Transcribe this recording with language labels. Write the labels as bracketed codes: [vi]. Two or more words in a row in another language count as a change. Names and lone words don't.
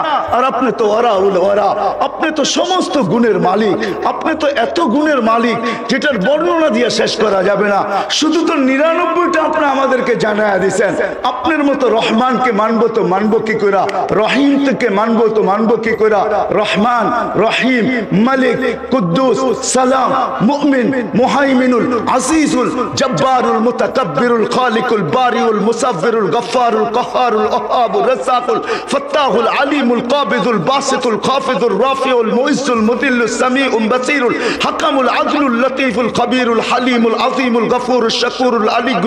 [bn] আর আপনি তো ওরা, আপনি তো সমস্ত গুণের মালিক, আপনি তো এত গুণের মালিক যেটার বর্ণনা দিয়ে শেষ করা যাবে না। শুধু তো 99টা আপনি আমাদেরকে জানায়া দিয়েছেন। আপনার মতো রহমানকে মানবো তো মানবো কি কইরা, রহিম থেকে মানবো তো মানবো কি কইরা। রহমান, রহিম, মালিক, কুদ্দুস, সালাম, মুমিন, মুহাইমিনুল, আজিজুল, জব্বারুল, মুতাকাব্বিরুল, খালিকুল, বারিউল, মুসাফিরুল, গফফারুল, কহারুল, ওহাবুর, রাজ্জাকুল, ফাত্তাহুল, আলিমুল, কাবিদুল, বাসিতুল, খাফিদুল, রাফিউল, মুইজ্জুল, মুদিল্লুস, সামিউল, বাসীরুল, হাকামুল, আদলুল, লতীফুল, খবীরুল, হালিমুল, আযীমুল, গফুরুল, শাকুরুল, আলিয়ুল,